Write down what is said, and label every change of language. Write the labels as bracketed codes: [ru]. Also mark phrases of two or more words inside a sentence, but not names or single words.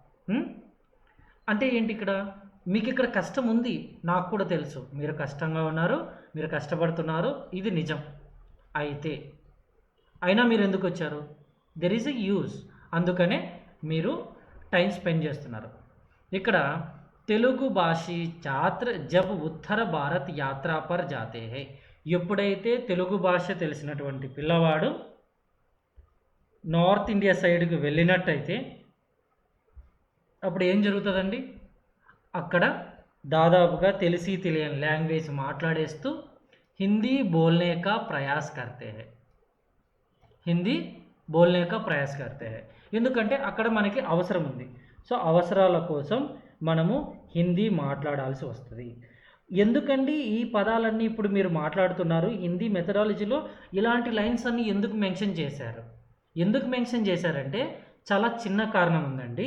[te] అంటే ఏంటి, ఇక్కడ మీకు ఇక్కడ కష్టం ఉంది, నాకు కూడా తెలుసు, మీరు కష్టంగా ఉన్నారు, మీరు కష్టపడుతున్నారు, ఇది నిజం. అయితే అయినా మీరు ఎందుకు వచ్చారు, [en] there is a use, [te] అందుకనే మీరు [en] time spend [te] చేస్తున్నారు. [hi] ఇక్కడ तेलुगु भाषी छात्र जब उत्तर भारत यात्रा पर जाते है, [te] ఎప్పుడైతే తెలుగు భాష తెలిసినటువంటి పిల్లవాడు నార్త్ ఇండియా సైడ్కి వెళ్ళినట్టయితే అప్పుడు ఏం జరుగుతుందండి, అక్కడ దాదాపుగా తెలిసి తెలియని లాంగ్వేజ్ మాట్లాడేస్తూ [hi] हिंदी बोलने का प्रयास करते है, हिंदी बोलने का प्रयास करते है, [te] ఎందుకంటే అక్కడ మనకి అవసరం ఉంది. సో అవసరాల కోసం మనము హిందీ మాట్లాడాల్సి వస్తుంది. ఎందుకండి ఈ పదాలన్నీ ఇప్పుడు మీరు మాట్లాడుతున్నారు, హిందీ మెథడాలజీలో ఇలాంటి లైన్స్ అన్నీ ఎందుకు మెన్షన్ చేశారు? ఎందుకు మెన్షన్ చేశారంటే చాలా చిన్న కారణం ఉందండి.